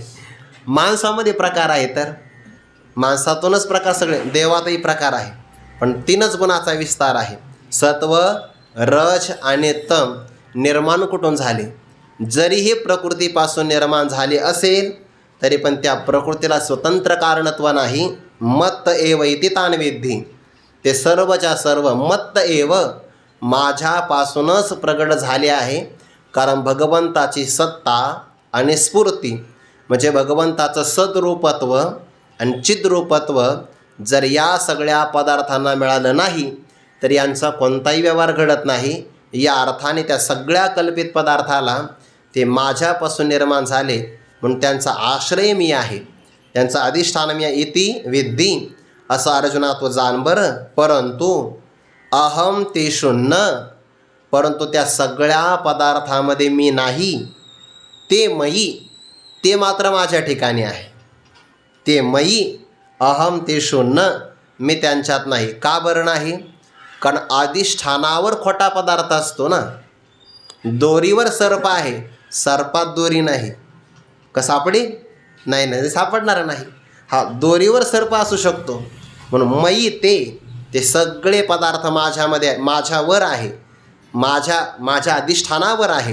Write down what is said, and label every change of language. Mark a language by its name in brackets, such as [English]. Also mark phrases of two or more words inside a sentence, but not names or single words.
[Marathi] माणसामध्ये प्रकार आहे, तर माणसातूनच प्रकार सगळे. देवातही प्रकार आहे, पण 3च गुणाचा विस्तार आहे. सत्व, रज आणि तम निर्माण कुठून झाले? जरीही प्रकृतीपासून निर्माण झाले असेल तरी पण त्या प्रकृतीला स्वतंत्र कारणत्व नाही. [Sanskrit] मत्त एव इति तान विद्धी, [Marathi] ते सर्वच्या सर्व [Sanskrit] मत्त एव [Marathi] माझ्यापासूनच प्रगट झाले आहे. कारण भगवंताची सत्ता आणि स्फूर्ती म्हणजे भगवंताचं सद्रूपत्व आणि चिद्रूपत्व जर या सगळ्या पदार्थांना मिळालं नाही तर यांचा कोणताही व्यवहार घडत नाही. या अर्थाने त्या सगळ्या कल्पित पदार्थाला ते माझ्यापासून निर्माण झाले म्हणून त्यांचा आश्रय मी आहे, त्यांचा अधिष्ठान मी आहे. [Sanskrit] इति विद्धी, [Marathi] असं अर्जुना तो जाण बरं. [Sanskrit] परंतु अहम तेषु न, [Marathi] परंतु त्या सगळ्या पदार्थामध्ये मी नाही. [Sanskrit] ते मयी [Marathi] ते मात्र माझ्या ठिकाणी आहे. [Sanskrit] ते मयी अहम तेषु न, [Marathi] मी त्यांच्यात नाही. का बरं नाही? कारण अधिष्ठानावर खोटा पदार्थ असतो ना. दोरीवर सर्प आहे, सर्पात दोरी नाही. का सापडी? नाही नाही, सापडणार नाही. हा, दोरीवर सर्प असू शकतो. म्हणून मयी ते सगळे पदार्थ माझ्यामध्ये, माझ्यावर आहे, माझ्या अधिष्ठानावर आहे.